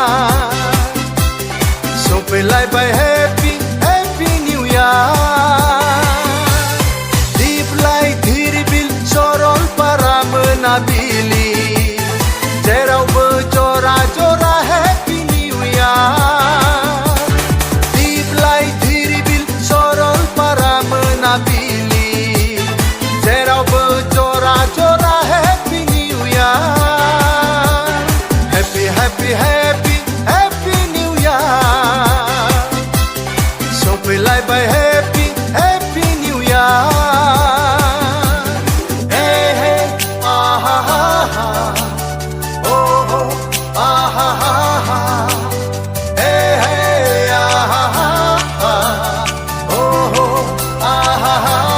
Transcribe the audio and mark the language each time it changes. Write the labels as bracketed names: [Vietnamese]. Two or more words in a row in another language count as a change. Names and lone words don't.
[Bodo] सफैलायबाय [English] Happy Happy New Year [Bodo] दिपलाय धिरबिल सरलपारा मोनाबिलि जेरावबो जरा जरा [English] Happy New Year [Bodo] जेरावबो जरा जरा [English] Happy New Year Happy Happy Happy Happy New Year सफैलायबाय Happy Happy New Year Hey hey ah ha ha ha oh oh ah ha ha ha Hey hey ah ha ha ha oh oh ah ha ha